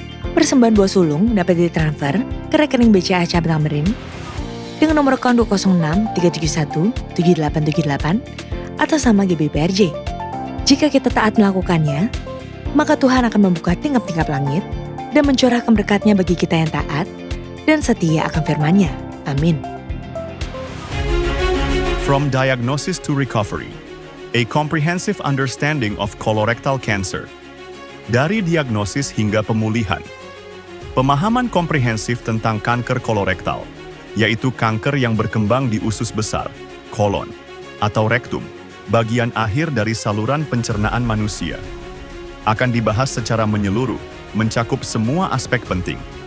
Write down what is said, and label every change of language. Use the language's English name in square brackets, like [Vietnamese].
[Indonesian] Persembahan buah sulung dapat ditransfer ke rekening BCA Cabang Tamrin dengan nomor akun 206 371 7878 atas nama GBPRJ. Jika kita taat melakukannya, maka Tuhan akan membuka tingkap-tingkap langit dan mencurahkan berkat-Nya bagi kita yang taat dan setia akan firman-Nya. Amin. [English] From diagnosis to recovery, a comprehensive understanding of colorectal cancer. [Indonesian] Dari diagnosis hingga pemulihan. Pemahaman komprehensif tentang kanker kolorektal, yaitu kanker yang berkembang di usus besar, kolon, atau rektum, bagian akhir dari saluran pencernaan manusia. akan dibahas secara menyeluruh, mencakup semua aspek penting.